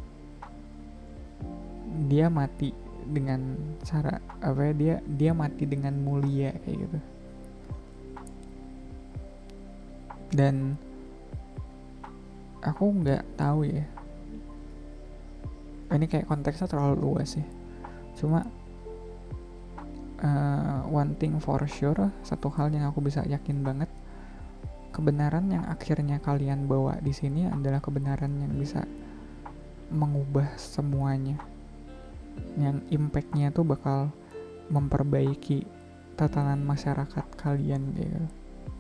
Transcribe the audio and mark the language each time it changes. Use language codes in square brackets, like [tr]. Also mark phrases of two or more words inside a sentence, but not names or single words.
[id] Dia mati dengan cara apa ya, dia mati dengan mulia kayak gitu. Dan aku nggak tahu ya, ini kayak konteksnya terlalu luas ya. [en] Cuma one thing for sure, [id] satu hal yang aku bisa yakin banget, kebenaran yang akhirnya kalian bawa di sini adalah kebenaran yang bisa mengubah semuanya, yang impactnya tuh bakal memperbaiki tatanan masyarakat kalian gitu.